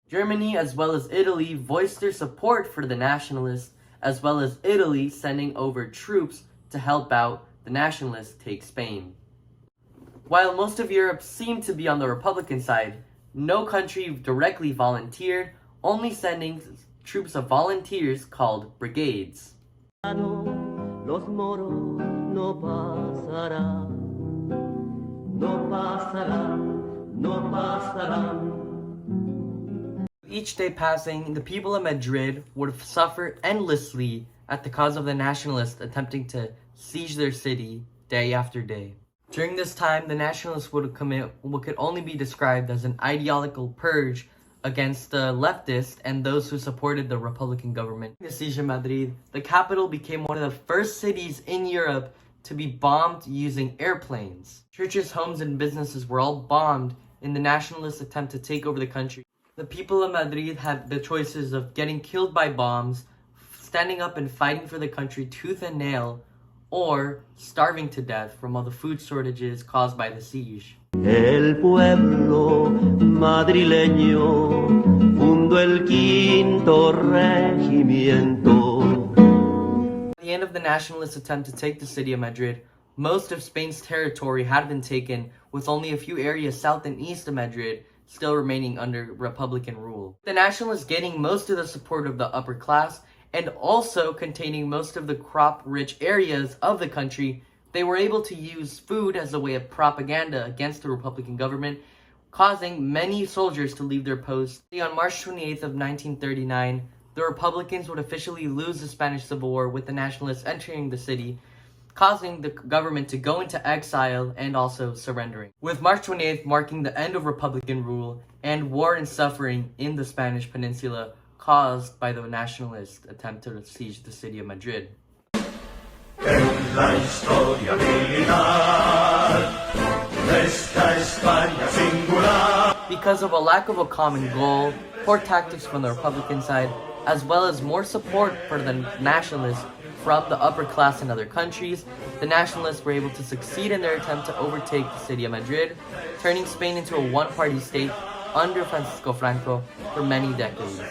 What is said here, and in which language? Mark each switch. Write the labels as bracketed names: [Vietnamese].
[English] Germany as well as Italy voiced their support for the Nationalists, as well as Italy sending over troops to help out the Nationalists take Spain. While most of Europe seemed to be on the Republican side, no country directly volunteered, only sending troops of volunteers called brigades. [Spanish] Los moros no pasarán, no pasarán, no pasarán. [English] Each day passing, the people of Madrid would suffer endlessly at the cause of the Nationalists attempting to siege their city day after day. During this time, the Nationalists would commit what could only be described as an ideological purge against the leftists and those who supported the Republican government. In the siege of Madrid, the capital became one of the first cities in Europe to be bombed using airplanes. Churches, homes, and businesses were all bombed in the Nationalist attempt to take over the country. The people of Madrid had the choices of getting killed by bombs, standing up and fighting for the country tooth and nail, or starving to death from all the food shortages caused by the siege. [Spanish] El pueblo madrileño fundó el quinto regimiento. [English] At the end of the Nationalist attempt to take the city of Madrid, most of Spain's territory had been taken, with only a few areas south and east of Madrid still remaining under Republican rule. The Nationalists gaining most of the support of the upper class and also containing most of the crop-rich areas of the country, they were able to use food as a way of propaganda against the Republican government, causing many soldiers to leave their posts. On March 28th of 1939, the Republicans would officially lose the Spanish Civil War, with the Nationalists entering the city, causing the government to go into exile and also surrendering. With March 28th marking the end of Republican rule and war and suffering in the Spanish Peninsula caused by the Nationalist attempt to siege the city of Madrid. [Spanish] En la historia militar, esta España singular. [English] Because of a lack of a common goal, poor tactics from the Republican side, as well as more support for the nationalists from the upper class in other countries, the nationalists were able to succeed in their attempt to overtake the city of Madrid, turning Spain into a one-party state under Francisco Franco for many decades.